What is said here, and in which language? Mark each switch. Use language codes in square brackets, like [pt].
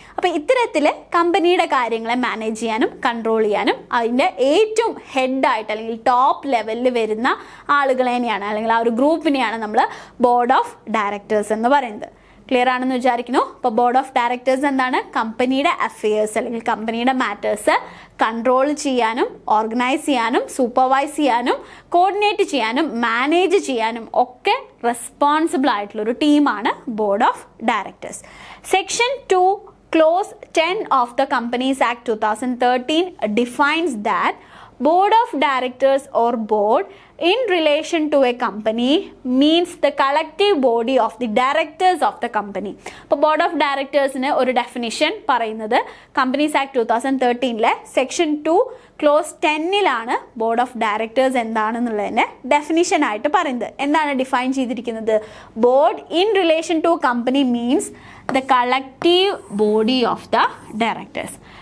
[ml] അപ്പോൾ ഇത്തരത്തിൽ കമ്പനിയുടെ കാര്യങ്ങളെ മാനേജ് ചെയ്യാനും കൺട്രോൾ ചെയ്യാനും അതിൻ്റെ ഏറ്റവും ഹെഡായിട്ട് അല്ലെങ്കിൽ ടോപ്പ് ലെവലിൽ വരുന്ന ആളുകളെയാണ് അല്ലെങ്കിൽ ആ ഒരു ഗ്രൂപ്പിനെയാണ് നമ്മൾ ബോർഡ് ഓഫ് ഡയറക്ടേഴ്സ് എന്ന് പറയുന്നത്. ക്ലിയർ ആണെന്ന് വിചാരിക്കുന്നു. അപ്പോൾ ബോർഡ് ഓഫ് ഡയറക്ടേഴ്സ് എന്താണ്, കമ്പനിയുടെ അഫെയേഴ്സ് അല്ലെങ്കിൽ കമ്പനിയുടെ മാറ്റേഴ്സ് കൺട്രോൾ ചെയ്യാനും ഓർഗനൈസ് ചെയ്യാനും സൂപ്പർവൈസ് ചെയ്യാനും കോർഡിനേറ്റ് ചെയ്യാനും മാനേജ് ചെയ്യാനും ഒക്കെ റെസ്പോൺസിബിൾ ആയിട്ടുള്ളൊരു ടീമാണ് board of directors. [en] Section 2 clause 10 of the companies act 2013 defines that board of directors or board in relation to a company means the collective body of the directors of the company. [ml] അപ്പോൾ board of ഡയറക്ടേഴ്സിന് ഒരു definition പറയുന്നത് companies act 2013 section 2 close 10 board of directors എന്താണെന്നുള്ളതിൻ്റെ definition ആയിട്ട് പറയുന്നത്. എന്താണ് define ചെയ്തിരിക്കുന്നത്? [en] Board in relation to company means the collective body of the directors.